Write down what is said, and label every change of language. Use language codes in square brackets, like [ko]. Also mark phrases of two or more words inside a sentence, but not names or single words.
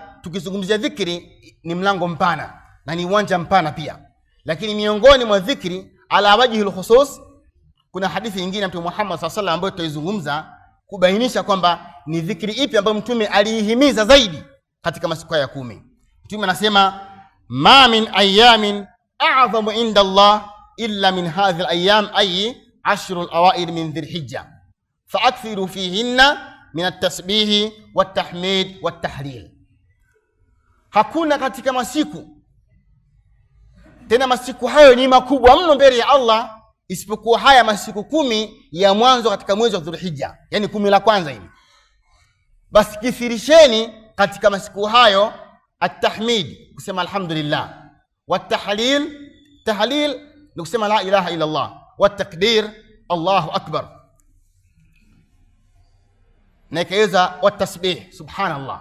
[sw] Tukizungumzia dhikri ni mlango mpana na ni uwanja mpana pia, lakini miongoni mwa dhikri [ar] على وجه الخصوص [sw] kuna hadithi nyingine ya Mtume Muhammad [ar] صلى الله عليه وسلم [sw] ambayo tutaizungumza kubainisha kwamba ni dhikri ipi ambayo Mtume aliihimiza zaidi katika masiku ya 10. Mtume anasema [ar] ما من أيام أعظم عند الله إلا من هذه الأيام أي 10 الأوائل من ذي الحجة فأكثروا فيهن من التسبيح والتحميد والتهليل. [sw] Hakuna katika masiku, tena masiku hayo ni makubwa mno mbele ya Allah, isipokuwa haya masiku 10 ya mwanzo katika mwezi wa Dhulhijja, yani 10 la kwanza hili. Basi kithirisheni katika masiku hayo at-tahmid, kusema alhamdulillah, wat-tahlil, tahlil ni kusema [ar] لا إله إلا الله, والتكبير الله أكبر, [sw] na ikaweza [ar] والتسبيح سبحان الله.